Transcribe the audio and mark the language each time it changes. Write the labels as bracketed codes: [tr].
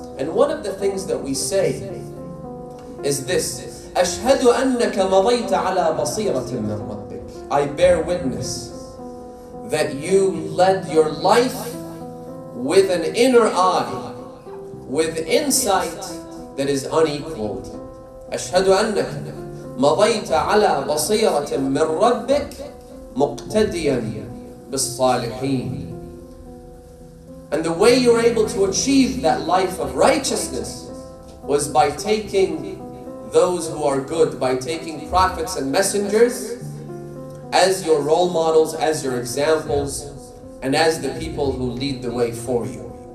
[en] And one of the things that we say is this: [ar] أشهد أنك مضيت على بصيرة من ربك. [en] I bear witness that you led your life with an inner eye, with insight that is unequaled. [ar] أشهد أنك مضيت على بصيرة من ربك مقتديا بالصالحين. [en] And the way you were able to achieve that life of righteousness was by taking those who are good, by taking prophets and messengers as your role models, as your examples, and as the people who lead the way for you.